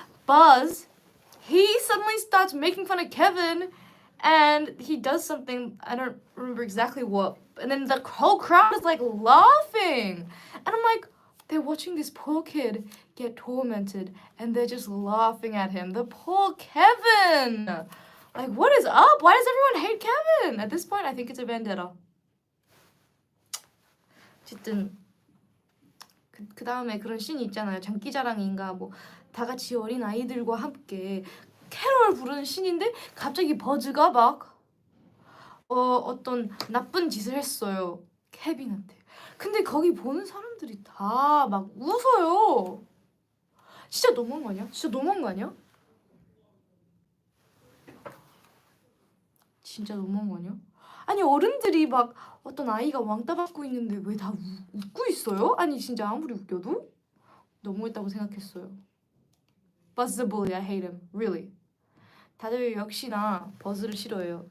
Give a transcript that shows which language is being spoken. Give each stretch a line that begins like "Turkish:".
English: Buzz, he suddenly starts making fun of Kevin and he does something, I don't remember exactly what, and then the whole crowd is like laughing. And I'm like, they're watching this poor kid get tormented and they're just laughing at him. The poor Kevin! Like, what is up? Why does everyone hate Kevin? At this point, I think it's a vendetta.
Korean: 어쨌든 그 다음에 그런 씬이 있잖아요. 장기자랑인가 뭐 다 같이 어린 아이들과 함께 캐롤 부르는 씬인데 갑자기 버즈가 막 어떤 나쁜 짓을 했어요. 케빈한테. 근데 거기 보는 사람들이 다 막 웃어요. 진짜 너무한 거 아니야? 진짜 너무한 거 아니야? 아니 어른들이 막 어떤 아이가 왕따 받고 있는데 왜 다 웃고 있어요? 아니 진짜 아무리 웃겨도 너무했다고 생각했어요.
English: Buzz the bully, I hate him, really.
Korean: 다들 역시나 버즈를 싫어해요.